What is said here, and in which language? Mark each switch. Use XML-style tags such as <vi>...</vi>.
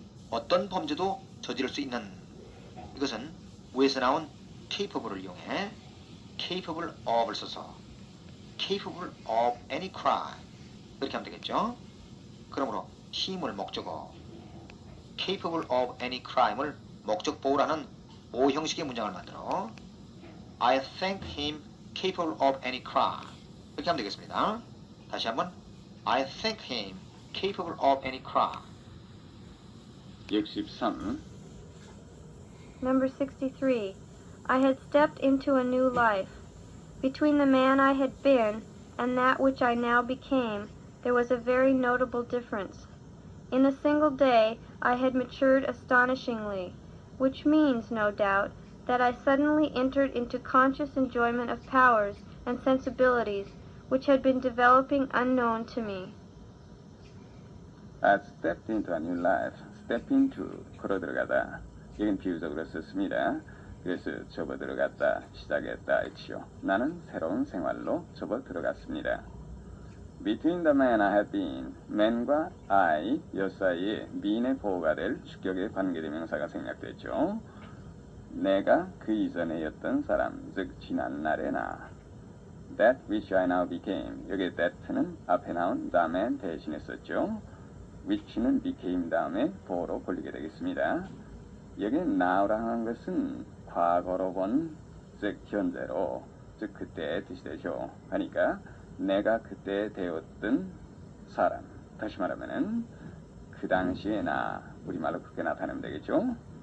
<ko>어떤 범죄도 저지를 수 있는, 이것은 위에서 나온 capable을 이용해 capable of를 써서</ko> <en>capable of any crime</en> <ko>이렇게 하면 되겠죠. 그러므로 힘을 목적어</ko> <en>capable of any crime</en> <ko>을 목적 보호라는 오 형식의 문장을 만들어</ko> <en>I think him capable of any crime</en> <ko>이렇게 하면 되겠습니다. 다시 한번</ko> <en>I think him capable of any crime. 63. Number 63. I had stepped into a new life. Between the man I had been and that which I now became, there was a very notable difference. In a single day, I had matured astonishingly, which means, no doubt, that I suddenly entered into conscious enjoyment of powers and sensibilities which had been developing unknown to me. I stepped into a new life. step into,</en> <ko>걸어 들어가다. 이건 비유적으로 썼습니다. 그래서 접어 들어갔다, 시작했다 했지요. 나는 새로운 생활로 접어 들어갔습니다.</ko> <en>Between the man I had been,</en> <ko>man과 I, 여 사이에 mean의 보호가 될 주격의 관계대명사가 생략됐죠. 내가 그 이전에였던 사람, 즉 지난 날의 나.</ko> <en>That which I now became,</en> <ko>여기 that는 앞에 나온 the man 대신에 썼죠. which는 became 다음에 보호로 돌리게 되겠습니다. 여기 now라는 것은 과거로 본 즉 현재로, 즉 그때의 뜻이 되죠. 그러니까 내가 그때 되었던 사람, 다시 말하면은 그 당시에 나, 우리말로 그렇게 나타내면 되겠죠.</ko>